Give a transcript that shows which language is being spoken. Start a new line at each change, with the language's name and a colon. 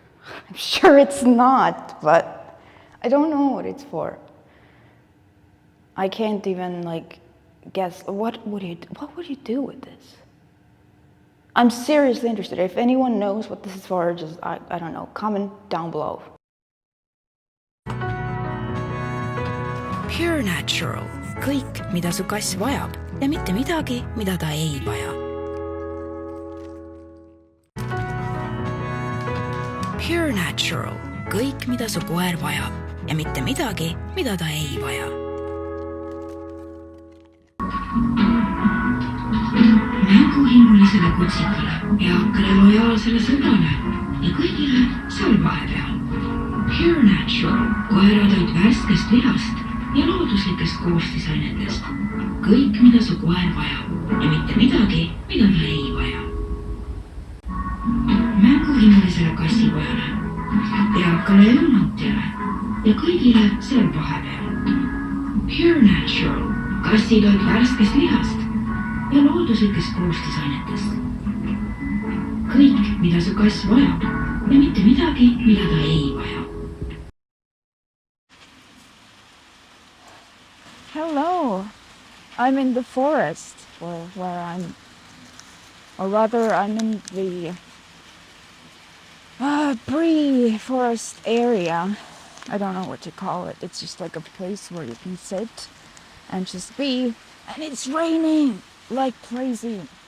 English: I'm sure it's not, but I don't know what it's for. I can't even like guess what would you do with this? I'm seriously interested. If anyone knows what this is for, just I don't know, comment down below. Pure Natural.
Estonian: Kõik, mida su kass vajab ja mitte midagi, mida ta ei vaja.
English: Pure Natural.
Estonian: Kõik, mida su koer vajab ja mitte midagi, mida ta ei vaja. Mänguhimulisele kutsikale, eakale lojaalsele sõbrale ja kõigile seal vahepeal.
English: Pure Natural.
Estonian: Koeratoit värskest lihast ja looduslikest koostisainetest. Kõik, mida su koer vajab ja mitte midagi, mida ta ei vaja. Mänguhimulisele kassipojale, eakale elunantijale ja kõigile seal vahepeal.
English: Pure Natural.
Estonian: Kassitoit värskest lihast ja looduslikest koostisainetest. Kõik, mida su kass vajab ja mitte midagi, mida ta ei vaja.
English: Hello, I'm in the forest, I'm in the pre-forest area. I don't know what to call it. It's just like a place where you can sit and just be, and it's raining like crazy.